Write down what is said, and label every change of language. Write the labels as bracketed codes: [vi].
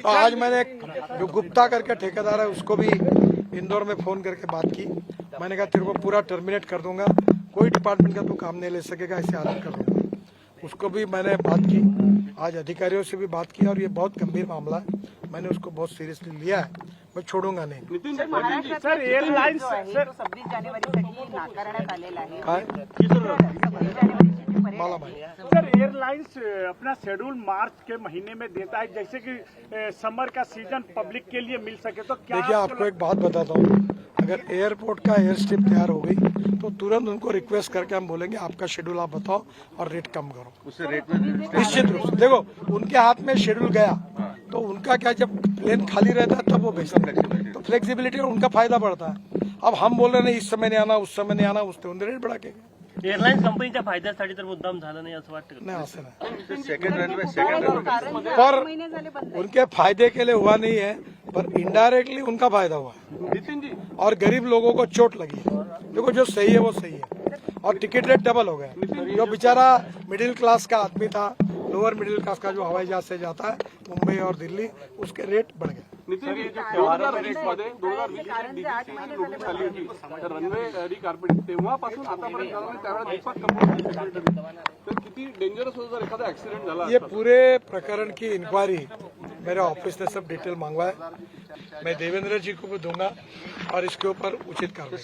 [hi] तो आज मैंने जो गुप्ता करके ठेकेदार है उसको भी इंदौर में फोन करके बात की। मैंने कहा तेरे को पूरा टर्मिनेट कर दूंगा, कोई डिपार्टमेंट का तू काम नहीं ले सकेगा, ऐसे हालत कर दूंगा। उसको भी मैंने बात की, आज अधिकारियों से भी बात की और ये बहुत गंभीर मामला है, मैंने उसको बहुत सीरियसली लिया है, मैं छोडूंगा नाही। [mr] सर एअरलाइन्स सर 26 जानेवारीसाठी नाकारण्यात आलेला आहे। मला माहिती [hi] सर एयरलाइंस अपना शेड्यूल मार्च के महीने में देता है, जैसे कि समर का सीजन पब्लिक के लिए मिल सके, तो क्या? देखिए आपको एक बात बताता हूँ, अगर एयरपोर्ट का एयर स्ट्रिप तैयार हो गई तो तुरंत उनको रिक्वेस्ट करके हम बोलेंगे आपका शेड्यूल आप बताओ और रेट कम करो। उससे रेट में निश्चित रूप से देखो उनके हाथ में शेड्यूल गया तो उनका क्या, जब प्लेन खाली रहता है तब वो भेजते हैं, तो फ्लेक्सिबिलिटी और उनका फायदा बढ़ता है। अब हम बोल रहे नहीं इस समय नहीं आना, उस समय नहीं आना, उससे उन्हें रेट बढ़ा के [mr] एअरलाईन्स कंपनीच्या फायद्यासाठी तर मुद्दाम झालं नाही असं वाटतं? नहीं असं नहीं, [en] second runway [hi] पर उनके फायदे के लिए हुआ नहीं है, पर इनडायरेक्टली उनका फायदा हुआ है और गरीब लोगों को चोट लगी है। देखो जो सही है वो सही है, और टिकट रेट डबल हो गए। जो बेचारा मिडिल क्लास का आदमी था, लोअर मिडिल क्लास का जो हवाई जहाज से जाता है मुंबई और दिल्ली, उसके रेट बढ़ गए। [mr] नितीन जी, 2020 मध्ये 2020 डीजीसी नोटीस आली होती रनवे रिकार्पेटिंग, तेव्हापासून आतापर्यंत झालं नाही, त्यावेळेला दीपक कपूर तर किती डेंजरस होतं जर एखादा ऍक्सिडेंट झाला? [hi] ये पूरे प्रकरण की इंक्वायरी मेरे ऑफिस ने सब डिटेल मांगवा है, मैं देवेंद्र जी को भी दूंगा और इसके ऊपर उचित कार्रवाई।